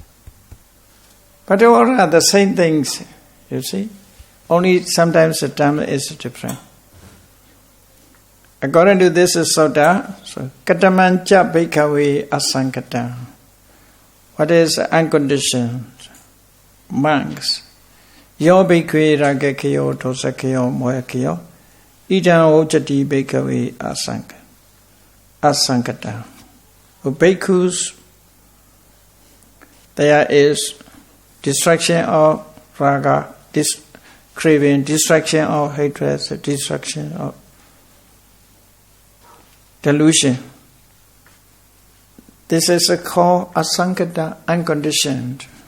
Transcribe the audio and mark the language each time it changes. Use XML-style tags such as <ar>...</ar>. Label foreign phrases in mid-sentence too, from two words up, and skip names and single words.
<en>But all are the same things, you see. Only sometimes the term is different. According to this sutta, so</en> <pi>Katamancha Bhikkhave Asankata.</pi> <en>What is unconditioned? Monks.</en> <pi>Yo Bhikkhave Ragakayo Dosakayo Mohakayo Idam Ojati Bhikkhave Asankata.</pi> <en>For bhikkhus, there is destruction of raga, craving, destruction of hatred, destruction of delusion. This is called asankata, unconditioned.</en>